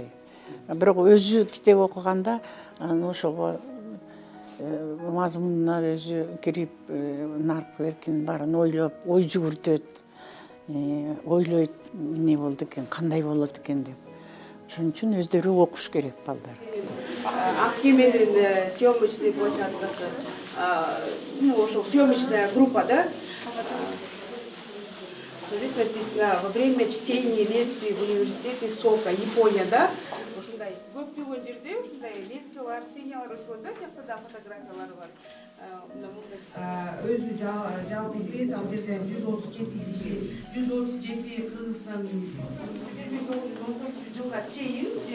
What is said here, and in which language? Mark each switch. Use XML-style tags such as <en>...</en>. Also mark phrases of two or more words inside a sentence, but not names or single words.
<ky>Бирок өзү китеп окуганда, анан ошого мазмунуна өзү кирип, нарк эркин баарын ойлоп, ой жүгүртөт, ойлойт, эмне болду экен, кандай болот экен деп. Ошон үчүн өздөрү окуш керек балдар. Аккеменин съемочный площадкасы, ошол</ky> <ru>съемочная группа,</ru> <ky>да?</ky> <ru>Здесь написано: во время чтения лекций в университете Сока, Япония, да?</ru> <ky>Ушундай көптөгөн жерде ушундай лекциялар, семьялар өткөн да, жакта да фотографиялар бар. Өзү жалпы биз ал жерде 137 киши, 137 Кыргызстандын 1919 жылга чейин</ky>